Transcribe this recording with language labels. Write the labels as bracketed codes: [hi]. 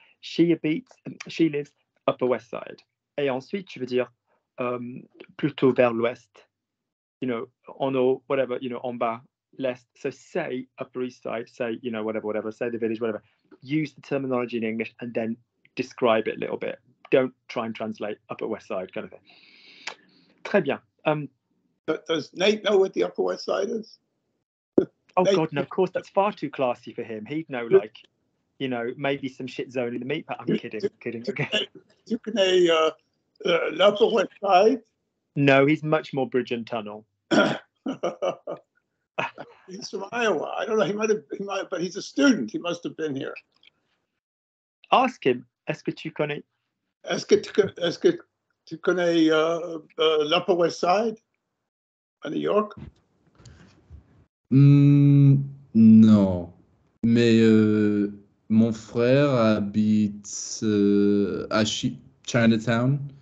[en] She lives Upper West Side. [fr] Et ensuite, tu veux dire plutôt vers l'ouest. En haut, [en] whatever, [fr] en bas, l'est. [en] So say Upper East Side, say, whatever, say the village, whatever. Use the terminology in English and then describe it a little bit. Don't try and translate Upper West Side kind of thing. Très bien. Does Nate know what the Upper West Side is? Oh, God, no, of course, that's far too classy for him. He'd know, maybe some shit zone in the meat, but I'm kidding. Okay. [fr] Tu connais l'Upper West Side? [en] No, he's much more bridge and tunnel. He's from Iowa. I don't know. He might, but he's a student. He must have been here. Ask him. [fr] Est-ce que tu connais? Est-ce que tu connais l'Upper West Side à New York? Non. Mais mon frère habite à Chinatown.